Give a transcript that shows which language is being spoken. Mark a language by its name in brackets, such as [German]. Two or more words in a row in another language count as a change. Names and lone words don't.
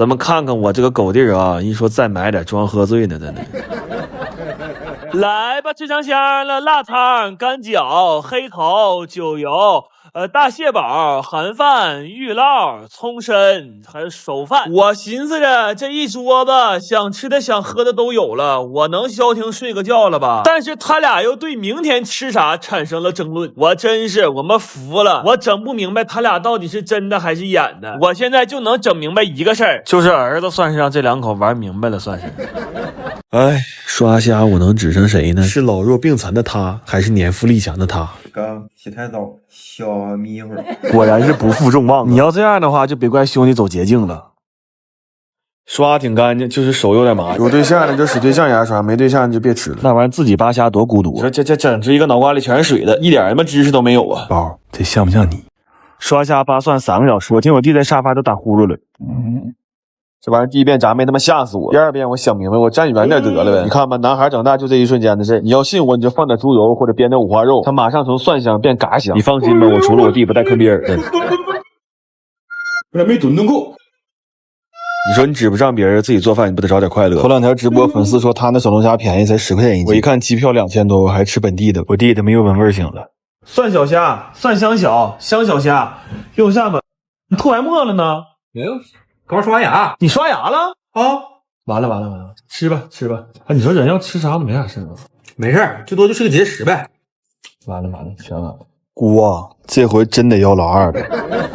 [Chinese] 咱們看看我這個狗弟啊，一說再買點裝喝醉呢，真的。來吧，吃嘗香了，臘腸、乾餃、黑頭、酒油。大蟹堡、韓飯、玉烙、蔥參，還有手飯。我尋思着這一桌子想吃的想喝的都有了，我能消停睡個覺了吧？但是他倆又對明天吃啥產生了爭論，我們服了，我整不明白他倆到底是真的還是演的。我現在就能整明白一個事兒，就是兒子算是讓這兩口玩明白了，算是。哎，刷蝦我能指成誰呢？是老弱病殘的他，還是年富力強的他？剛洗太早，小迷糊。果然是不負众望。你要這樣的話，就別怪兄弟走捷徑了。刷挺乾淨，就是手有點麻。有對象的就使对象牙刷，沒对象就別吃了。那玩意自己扒蝦多孤獨。你說這整只一個腦瓜裡全是水的，一點什麼知識都沒有啊。寶，這像不像你？刷蝦扒蒜3個小時，我聽我弟在沙發都打呼嚕了。這玩意第一遍咋沒他媽嚇死我？第二遍我想明白，我站遠點得了唄。你看吧，男孩長大就這一瞬間的事。你要信我，你就放點豬油或者煸點五花肉，他馬上從蒜香變嘎香。你放心吧，我除了我弟不帶坑別人。我咋沒蹲夠？你說你指不上別人，自己做飯你不得找點快樂？頭兩條直播粉絲說他那小龍蝦便宜，才10塊錢一斤。我一看機票2000多，我還吃本地的。我弟他媽又聞味醒了。蒜小蝦，蒜香小，香小蝦，右下巴，你吐白沫了呢？沒有。剛刷牙，你刷牙了啊？完了，吃吧。啊，你說人要吃啥都沒啥事啊？沒事，最多就是個結石唄。完了，全完了。姑啊，這回真得要老二了。